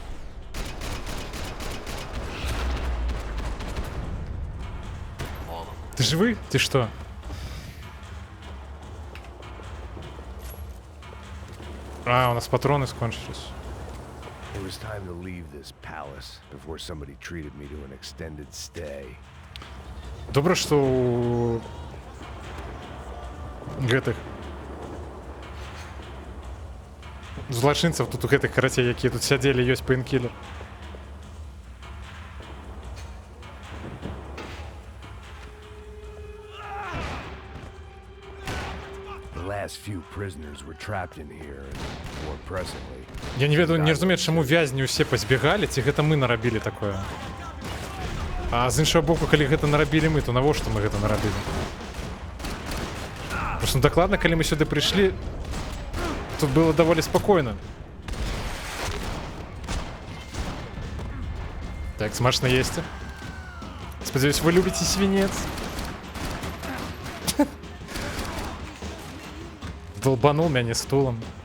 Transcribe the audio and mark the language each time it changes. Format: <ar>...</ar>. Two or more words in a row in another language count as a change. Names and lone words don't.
<ru>Ты живый? Ты что?</ru> <be>А, у нас патроны скончились.</be> <en>It was time to leave this palace before somebody treated me to an extended stay.</en> <be>Добре, что у гэтых злачынцаў тут у гэтых карацей, якія тут сядзелі, ёсць пейнкілер.</be> <en>The last few prisoners were trapped in here, and more pressingly,</en> <be>Я не ведаю, не разумею, чаму вязні ўсе пазбегалі, ці гэта мы нарабілі такое. А з іншага боку, калі гэта нарабілі мы, то навошта мы гэта нарабілі?</be> <ru>Потому что</ru> <be>дакладна, калі мы сюды прыйшлі, тут было даволі спакойна. Так, смачна есці. Спадзяюсь, вы любіце свінец. Долбанул мяне стулом.</be>